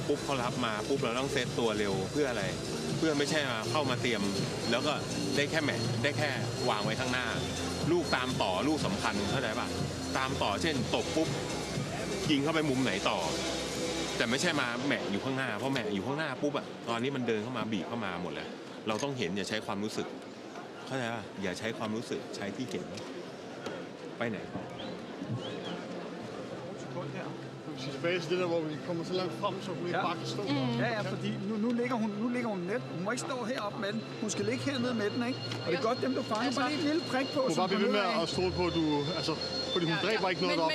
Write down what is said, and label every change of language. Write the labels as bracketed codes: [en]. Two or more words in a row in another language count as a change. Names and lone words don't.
[th] ปุ๊บเขารับมาปุ๊บเราต้องเซตตัวเร็วเพื่ออะไรเพื่อไม่ใช่มาเข้ามาเตรียมแล้วก็ได้แค่แมทได้แค่วางไว้ข้างหน้าลูกตามต่อลูกสำคัญเข้าใจปะตามต่อเช่นตบปุ๊บยิงเข้าไปมุมไหนต่อแต่ไม่ใช่มาแหมะอยู่ข้างหน้าเพราะแหมะอยู่ข้างหน้าปุ๊บอะตอนนี้มันเดินเข้ามาบีบเข้ามาหมดเลยเราต้องเห็นอย่าใช้ความรู้สึกเข้าใจป่ะอย่าใช้ความรู้สึกใช้ที่เห็นไปไหน [da] Tilbage til det der, hvor vi kommer så langt frem, så hun ikke bare kan stå. Ja, fordi nu ligger hun net. Hun må ikke stå heroppe med den. Hun skal ligge hernede med den, ikke? Og det er godt dem, du fanger. Bare lige et lille prik på. Du bare blive ved med at stole på, at du... Altså, fordi hun dræber ikke noget deroppe.